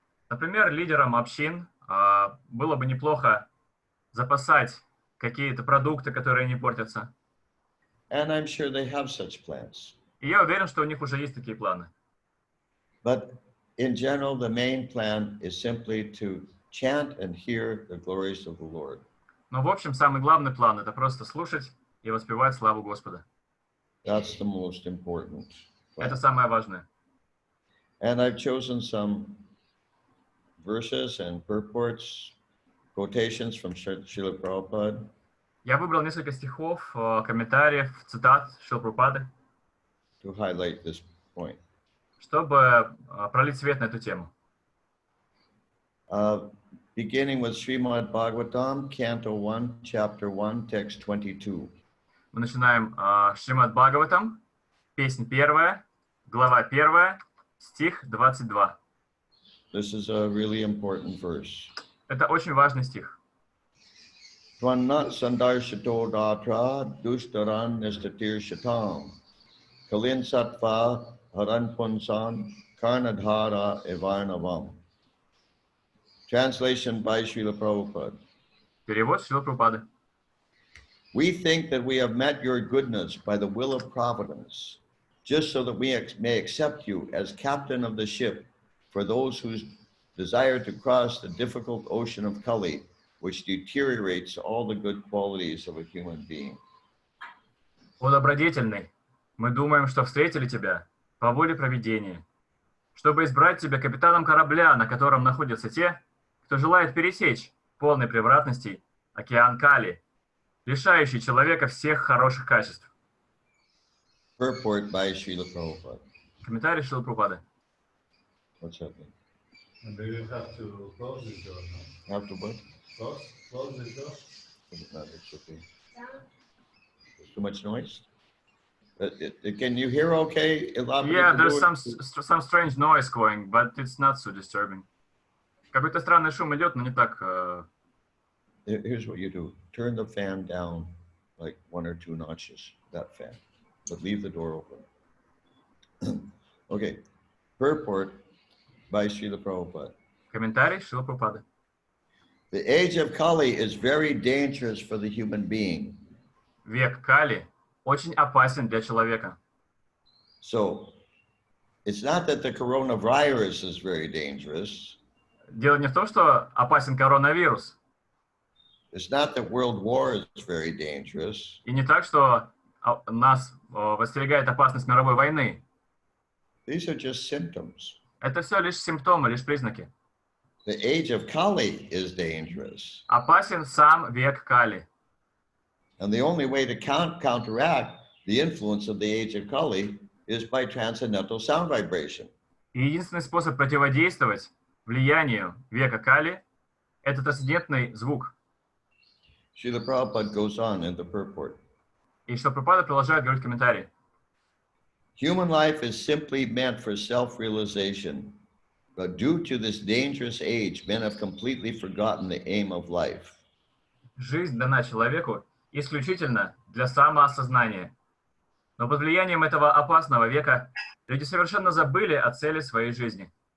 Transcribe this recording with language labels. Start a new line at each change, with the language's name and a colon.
Russian: Например, лидерам общин было бы неплохо запасать какие-то продукты, которые не портятся.
English: And I'm sure they have such plans.
Russian: И я уверен, что у них уже есть такие планы.
English: But in general, the main plan is simply to chant and hear the glories of the Lord.
Russian: Но в общем, самый главный план – это просто слушать и воспевать славу Господа.
English: That's the most important plan.
Russian: Это самое важное.
English: And I've chosen some verses and purports, quotations from Srila Prabhupada.
Russian: Я выбрал несколько стихов, комментариев, цитат Шрилы Прабхупады,
English: to highlight this point.
Russian: чтобы пролить свет на эту тему.
English: Beginning with Srimad Bhagavatam, Canto 1, Chapter 1, Text 22.
Russian: Мы начинаем Шримад Бхагаватам, песнь 1, глава 1, стих 22.
English: This is a really important verse.
Russian: Это очень важный стих.
Sanskrit: Tvanna sandarshato datra dustaran nistatir shatam. Kalin sattva haran punsan karnadhara evarnavam.
English: Translation by Srila Prabhupada.
Russian: Перевод Шрилы Прабхупады.
English: We think that we have met your goodness by the will of providence, just so that we may accept you as captain of the ship for those who desire to cross the difficult ocean of Kali, which deteriorates all the good qualities of a human being.
Russian: О добродетельный, мы думаем, что встретили тебя по воле провидения, чтобы избрать тебя капитаном корабля, на котором находятся те, кто желает пересечь полный превратностей океан Кали, лишающий человека всех хороших качеств.
English: Purport by Srila Prabhupada.
Russian: Комментарий Шрилы Прабхупады.
English: What's happening? Do you have to close this door now? Have to what? Close this door? No, it's okay. There's too much noise? Can you hear okay? Yeah, there's some strange noise going, but it's not so disturbing.
Russian: Какой-то странный шум идет, но не так...
English: Here's what you do. Turn the fan down like 1 or 2 notches, that fan, but leave the door open. Okay. Purport by Srila Prabhupada.
Russian: Комментарий Шрилы Прабхупады.
English: The age of Kali is very dangerous for the human being.
Russian: Век Кали очень опасен для человека.
English: So, it's not that the coronavirus is very dangerous.
Russian: Дело не в том, что опасен коронавирус.
English: It's not that world war is very dangerous.
Russian: И не так, что нас подстерегает опасность мировой войны.
English: These are just symptoms.
Russian: Это все лишь симптомы, лишь признаки.
English: The age of Kali is dangerous.
Russian: Опасен сам век Кали.
English: And the only way to counteract the influence of the age of Kali is by transcendental sound vibration.
Russian: И единственный способ противодействовать влиянию века Кали – это трансцендентный звук.
English: Srila Prabhupada goes on in the purport.
Russian: И что Прабхупада продолжает говорить в комментарии.
English: Human life is simply meant for self-realization, but due to this dangerous age, men have completely forgotten the aim of life.
Russian: Жизнь дана человеку исключительно для самоосознания. Но под влиянием этого опасного века люди совершенно забыли о цели своей жизни.